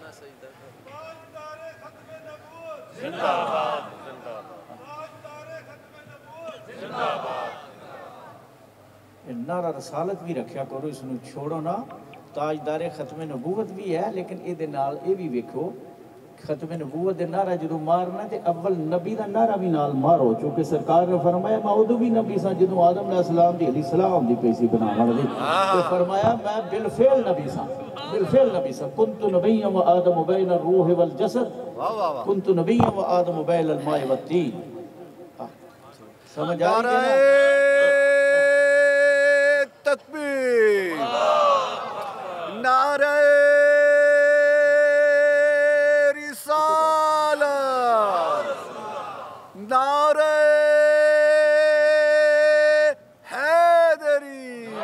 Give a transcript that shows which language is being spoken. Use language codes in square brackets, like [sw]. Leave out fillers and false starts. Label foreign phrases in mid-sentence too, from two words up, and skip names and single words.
[pa] نعرہ رسالت بھی رکھیا کرو، اس نو چھوڑو نا. تاجدار ختم نبوت بھی ہے، لیکن یہ بھی ویکھو ختم نبوت دے نعرہ جدو مارنا تے اول نبی دا نعرہ بھی نال مارو، چونکہ سرکار نے فرمایا میں ادو بھی نبی سا جدو آدم علیہ السلام دی علیہ السلام دی پیسی بناون دی. تے فرمایا میں بالفعل نبی سا، بالفعل نبی سا. [ar] کنت نبیا و آدم بین الروح والجسد، کنت نبیا و آدم بین الماء والطین. [ur] سمجھ آ رہی ہے نا؟ تکبیر، نعرہ رسالت، نعرہ حیدری.